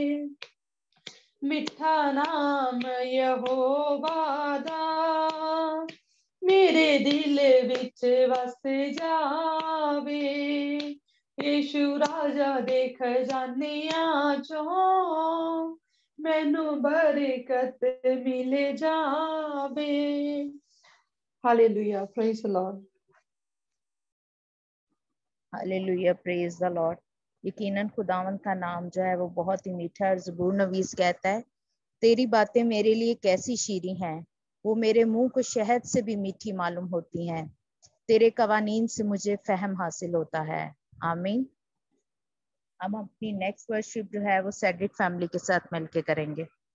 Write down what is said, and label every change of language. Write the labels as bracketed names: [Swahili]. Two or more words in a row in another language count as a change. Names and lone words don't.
[Punjabi] ਮਿੱਠਾ ਨਾਮ ਯਹੋਵਾ ਦਾ ਮੇਰੇ ਦਿਲ ਵਿਚ ਬਸ ਜਾਵੇ। ਯਿਸੂ ਰਾਜਾ ਦੇਖ ਜਾਣੇ ਚੋਂ ਮੈਨੂੰ ਬਰਕਤ ਮਿਲ ਜਾਵੇ। [English] Hallelujah, praise the Lord. Hallelujah, praise the Lord. [Urdu] یقیناً خداوند کا نام جو ہے وہ بہت ہی میٹھا ہے۔ اور زبور نویس کہتا ہے، تیری باتیں میرے لیے کیسی شیریں ہیں، وہ میرے منہ کو شہد سے بھی میٹھی معلوم ہوتی ہیں. تیرے قوانین سے مجھے فہم حاصل ہوتا ہے. आमीन। ہم اپنی [English] next worship [Urdu] جو ہے وہ سیڈرک فیملی کے ساتھ مل کے کریں گے.